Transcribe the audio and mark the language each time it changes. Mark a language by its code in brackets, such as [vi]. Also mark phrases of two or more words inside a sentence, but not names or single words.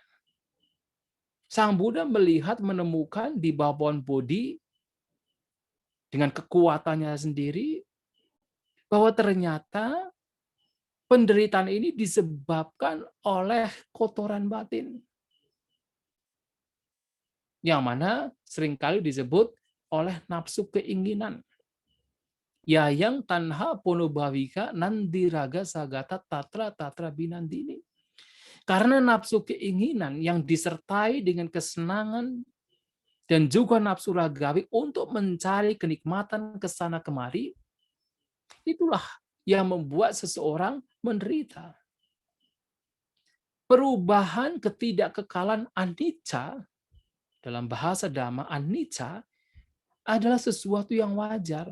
[id] Sang Buddha melihat, menemukan di bawah pohon Bodhi, dengan kekuatannya sendiri, bahwa ternyata penderitaan ini disebabkan oleh kotoran batin. Yang mana seringkali disebut oleh nafsu keinginan. [pi] Yayang tanha ponobhavika nandiraga sagata tatra tatra binandini. [id] Karena nafsu keinginan yang disertai dengan kesenangan dan juga nafsu ragawi untuk mencari kenikmatan kesana kemari, itulah yang membuat seseorang menderita. Perubahan ketidakkekalan anicca, dalam bahasa Dhamma, anicca adalah sesuatu yang wajar.